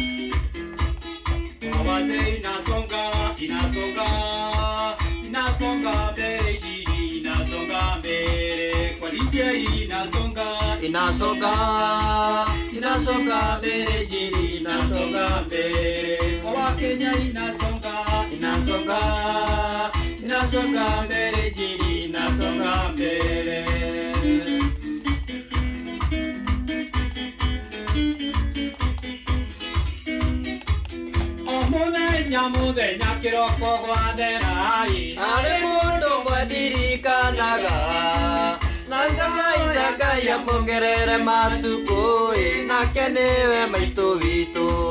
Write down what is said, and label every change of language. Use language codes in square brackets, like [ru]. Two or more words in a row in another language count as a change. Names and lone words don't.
[sw] Mawaze inasonga mbele Injili inasonga mbele kwa Lydia inasonga mbele Injili inasonga mbele kwa Wakenya inasonga mbele Injili inasonga mbele. [ki] Muthenya kiroko gwatherai arĩ mũndũ mwendirikanaga na Ngai amwongerere matukũ nake nĩwe maitũ witũ.